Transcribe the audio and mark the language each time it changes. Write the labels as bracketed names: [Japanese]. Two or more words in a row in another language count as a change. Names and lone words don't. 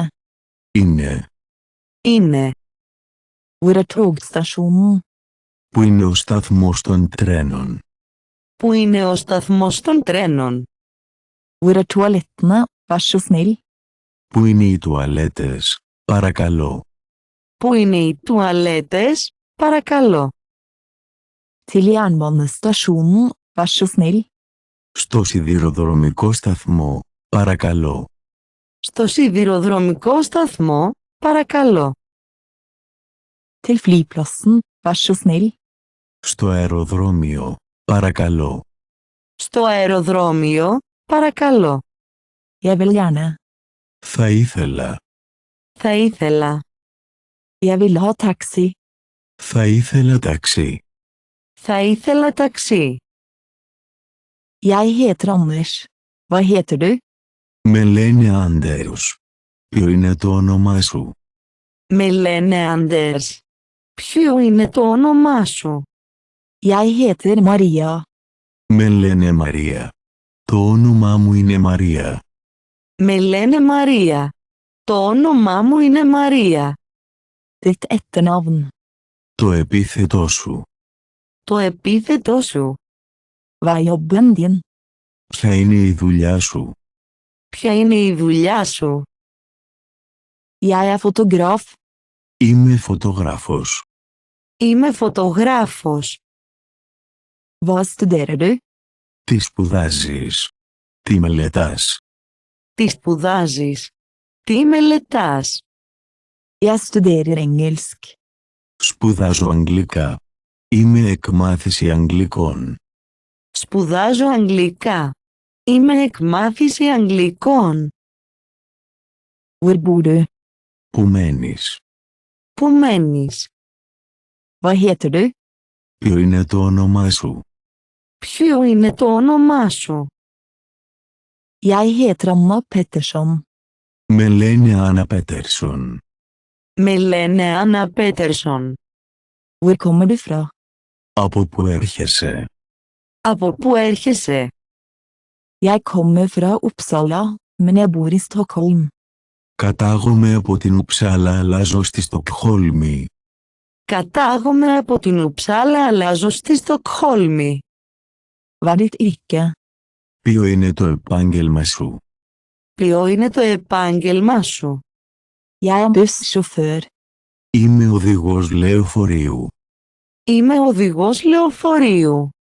[Greek] Είναι. Είναι. [Norwegian] Hvor er togstasjonen? [Greek] Πού είναι ο σταθμός των τρένων. Πού είναι ο σταθμός των τρένων. [Norwegian] Hvor er toalettene? Vær så snill. [Greek] Πού είναι οι τουαλέτες. Παρακαλώ. Πού είναι οι τουαλέτες, παρακαλώ. [Norwegian] Til jernbanestasjonen. Vær så snill. [Greek] Στο σιδηροδρομικό σταθμό. Παρακαλώ. Στο σιδηροδρομικό σταθμό, παρακαλώ. [Norwegian] Til flyplassen. Vær så snill. [Greek] Στο αεροδρόμιο. Παρακαλώ. Στο αεροδρόμιο, παρακαλώ. [Norwegian] Jeg vil gjerne. [Greek] Θα ήθελα. Θα ήθελα. [Norwegian] Jeg vil ha taxi. [Greek] Θα ήθελα ταξί. Θα ήθελα ταξί. [Norwegian] Jeg heter Anders. Hva heter du? [Greek] Με λένε Άντερος. Ποιο είναι το όνομά σου. Με λένε Anders. Ποιο είναι το όνομά σου. [Norwegian] Jeg heter Maria. [Greek] Με λένε Μαρία. Το όνομά μου είναι Μαρία. Με λένε Μαρία. Το όνομά μου είναι Μαρία. [Norwegian] Ditt etternavn. [Greek] Το επίθετό σου. Το επίθετό σου. [Norwegian] Hva er jobben din? [Greek] Ποια είναι η δουλειά σου. Ποια είναι η δουλειά σου. [Norwegian] Jeg er fotograf. [Greek] Είμαι φωτογράφος. Είμαι φωτογράφος. [Norwegian] Hva studerer du? [Greek] Τι σπουδάζεις. Τι μελετάς. Τι σπουδάζεις. Τι μελετάς. [Norwegian] Jeg studerer engelsk. [Greek] Σπουδάζω αγγλικά. Είμαι εκμάθηση αγγλικών. Σπουδάζω αγγλικά. Είμαι εκμάθηση αγγλικών. [Norwegian] Hvor bor du? [Greek] Πού μένεις. Πού μένεις. [Norwegian] Hva heter du? [Greek] Ποιο είναι το όνομά σου. Ποιο είναι το όνομά σου. [Norwegian] Jeg heter Anna Pettersson. [Greek] Με λένε Άννα Πέτερσον. Με λένε Άννα Πέτερσον. [Norwegian] Hvor kommer du fra? [Greek] Από πού έρχεσαι. Από πού έρχεσαι. [Norwegian] Jeg kommer fra Uppsala, men jeg bor i Stockholm. [Greek] Κατάγομαι από την Ουψάλα αλλά ζω στη Στοκχόλμη. Κατάγομαι από την Ουψάλα αλλά ζω στη Στοκχόλμη. [Norwegian] Hva er ditt yrke? [Greek] Ποιο είναι το επάγγελμα σου. Ποιο είναι το επάγγελμά σου. [Norwegian] Jeg er bussjåfør. [Greek] Είμαι οδηγός λεωφορείου. Είμαι οδηγός λεωφορείου.